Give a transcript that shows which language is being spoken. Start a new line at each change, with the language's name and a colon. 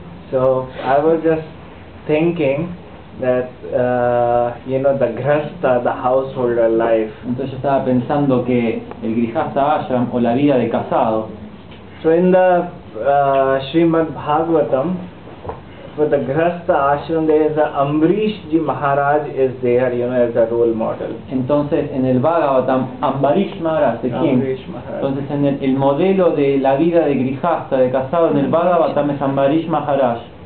English: So I was just thinking that the grihastha, the householder life.
Spanish: Entonces yo estaba pensando que el grihastha ashram o la vida de casado.
English: So in the Srimad Bhagavatam, for the grihastha ashram, there is a Ambarish Ji Maharaj is there, as a role model.
Spanish: Entonces en el Bhagavatam, Ambarish Maharaj, ¿de quién? Ambarish Maharaj. Entonces en el modelo de la vida de grihastha, de casado en el Bhagavatam es Ambarish Maharaj.